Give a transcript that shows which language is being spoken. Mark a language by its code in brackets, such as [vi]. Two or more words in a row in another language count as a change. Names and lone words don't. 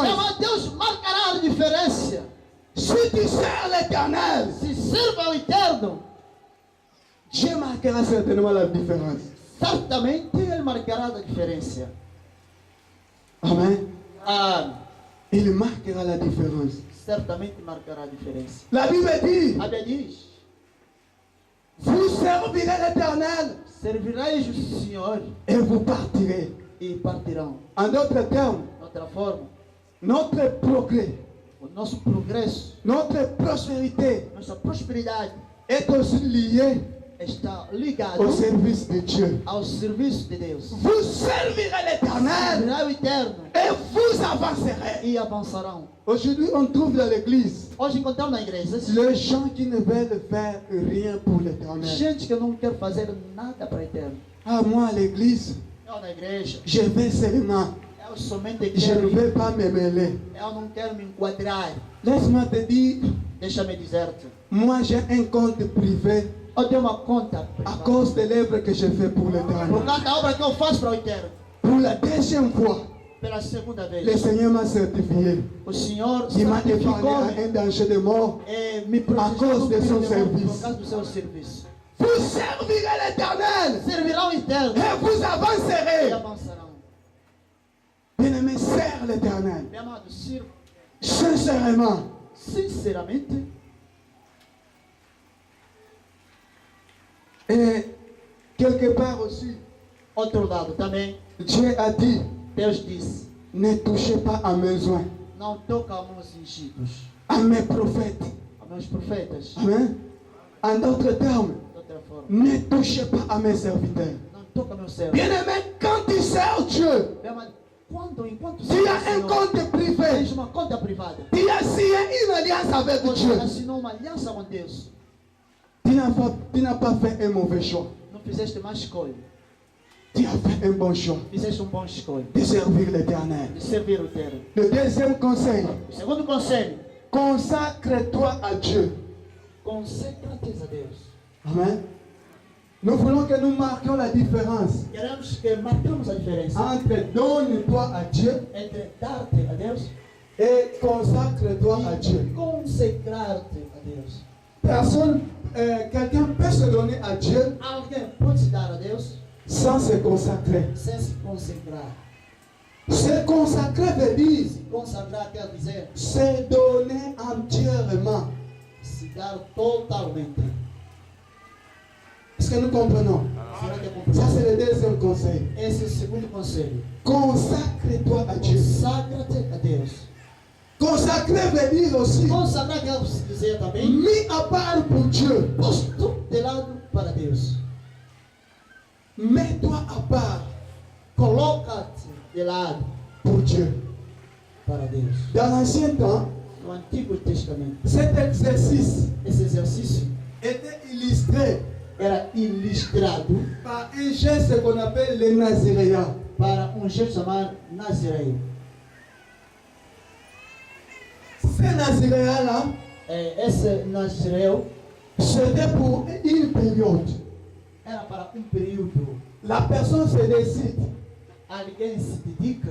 [pt] Então, Deus marcará a diferença. [fr] Si tu sers l'Éternel, [pt] Se sirva ao Eterno, [fr] Dieu marquera certainement la différence. [pt] certamente Ele marcará a diferença. [fr] Amen. [pt] Amém. [fr] Il marquera la différence. [pt] Certamente marcará a diferença. [fr] La Bible dit, [pt] A Bíblia diz: [fr] vous servirez l'Éternel [pt] servireis o Senhor [fr] et vous partirez. [pt] e partirão. [fr] En d'autres termes, [pt] De outra forma, [fr] notre progrès, [pt] o nosso progresso, [fr] notre prospérité [pt] nossa prosperidade [fr] est aussi liée [pt] está ligado [fr] au service de Dieu. [pt] ao serviço de Deus. [fr] Vous servirez l'Éternel [pt] Servirá o Eterno [fr] et vous avancerez. [pt] e avançarão. [fr] Aujourd'hui, on trouve dans l'église [pt] Hoje encontramos na igreja [fr] les gens qui ne veulent faire rien pour l'Éternel. [pt] gente que não quer fazer nada para o Eterno. [fr] Ah, moi, à l'église, [pt] Eu na igreja, [fr] je vais seulement. [pt] eu somente [fr] Je ne [pt] quero [fr] vais [pt] ir. [fr] pas me mêler. [pt] Eu não quero me enquadrar. [fr] Laisse-moi te dire, [pt] Deixa-me dizer-te. [fr] moi, j'ai un compte privé [pt] Eu tenho uma conta [fr] à [pt] privada. [fr] cause de l'œuvre que je fais pour [pt] Por [fr] l'Éternel. [pt] causa da obra que eu faço para o Eterno. [fr] Pour la deuxième fois, [pt] Pela segunda [fr] le [pt] vez. [fr] Seigneur m'a certifié. [pt] O Senhor [fr] Il m'a épargné [pt] certificou-me [fr] à un danger de mort. [pt] e me [fr] cause [pt] protegeu [fr] de [pt] do [fr] son [pt] perigo [fr] service. [pt] por causa do seu serviço. [fr] Vous servirez l'Éternel [pt] Servirão o Eterno [fr] et vous [pt] e [fr] avancerez. [pt] avançarão. [fr] Bien-aimé, sers l'Éternel. [pt] Meu amado, sirva [fr] Sincèrement. [pt] sinceramente. [fr] Et quelque part aussi, [pt] Outro lado também, [fr] Dieu a dit, [pt] Deus disse: [fr] ne touchez pas à mes oins, [pt] não toca a meus ungidos, [fr] à mes prophètes. [pt] a meus profetas. [fr] Amen. En d'autres termes, [pt] De outra forma, [fr] ne touchez pas à mes serviteurs. [pt] não toca meu servo. [fr] Bien-aimé, quand tu sers Dieu, [pt] Meu amado, enquanto [fr] tu as un compte privé. [pt] tens uma conta privada, [fr] Tu as signé une alliance avec [pt] você [fr] Dieu. [pt] assinou uma aliança com Deus. [fr] Tu n'as pas fait un mauvais choix. [pt] Não fizeste má escolha, [fr] Tu as fait un bon choix [pt] fizeste bom escolha [fr] de servir l'Éternel. [pt] de servir o Eterno. [fr] Le deuxième conseil, [pt] O segundo conselho: [fr] consacre-toi à Dieu. [pt] concentra-te a Deus. [fr] Amen. Nous voulons que nous marquions la différence [pt] Queremos que marquemos a diferença [fr] entre donne-toi à Dieu [pt] entre dar-te a Deus [fr] et consacre-toi à Dieu. [pt] e consagrar-te a Deus. [fr] Personne, quelqu'un peut se donner à Dieu [pt] Alguém pode se dar a Deus [fr] sans se consacrer. [pt] sem se consagrar. [fr] Se consacrer veut dire [pt] Se consagrar quer dizer [fr] se donner entièrement. [pt] se dar totalmente. [fr] Est-ce que nous comprenons? [pt] Será que é [fr] Ça, [pt] complicado? [fr] c'est le deuxième conseil. [pt] Esse é o segundo conselho. [fr] Consacre-toi à Dieu. [pt] Consagra-te a Deus. [fr] Consacrer veut dire aussi [pt] Consagrar quer dizer também [fr] mis à part pour Dieu. [pt] posto de lado para Deus. [fr] Mets-toi à part [pt] Coloca-te de lado [fr] pour Dieu. [pt] para Deus. [fr] Dans l'ancien temps, [pt] No Antigo Testamento, [fr] cet exercice [pt] esse exercício [fr] était illustré [pt] era ilustrado [fr] par un geste qu'on appelle le naziréat. [pt] para jeito chamado Nazireu. [fr] Ce naziréat-là, [pt] Esse Nazireu [fr] c'était pour une période. [pt] era para período. [fr] La personne se décide, [pt] Alguém se dedica,